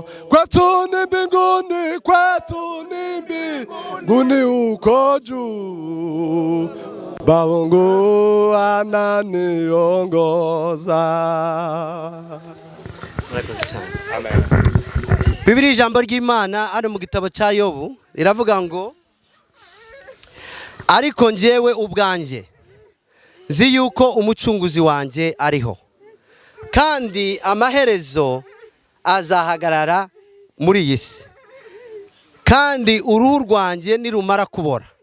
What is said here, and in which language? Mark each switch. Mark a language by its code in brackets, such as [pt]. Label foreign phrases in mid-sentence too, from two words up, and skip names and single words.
[sw] Kwetu ni mbinguni, uko juu babangu ananiongoza. [rw] Biblia ijambo ry'Imana ari mu gitabo cya Yobu riravuga ngo, ariko njyewe ubwanjye nzi yuko umucunguzi wanjye ariho, kandi amaherezo azahagarara muri iyi si, kandi uruhu rwanjye nirumara kubora